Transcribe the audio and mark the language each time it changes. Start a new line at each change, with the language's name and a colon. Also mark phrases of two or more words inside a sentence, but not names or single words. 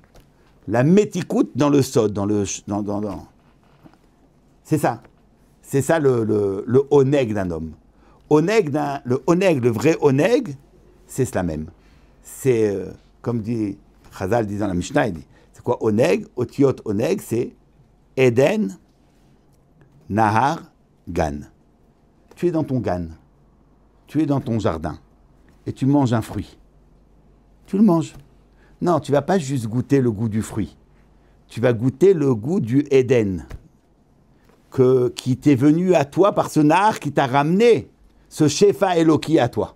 French: La métikout dans le sod, dans. C'est ça. C'est ça le oneg d'un homme. Le oneg, le vrai oneg, c'est cela même. C'est, comme dit Chazal, dit dans la Mishnah, il dit, c'est quoi oneg?
Hebrew: אותיות עונג,
French: c'est Eden, Nahar, Gan. Tu es dans ton Gan, tu es dans ton jardin, et tu manges un fruit. Tu le manges. Non, tu ne vas pas juste goûter le goût du fruit. Tu vas goûter le goût du Eden, qui t'est venu à toi par ce Nahar qui t'a ramené ce
Hebrew: שפע אלוקי
French: à toi.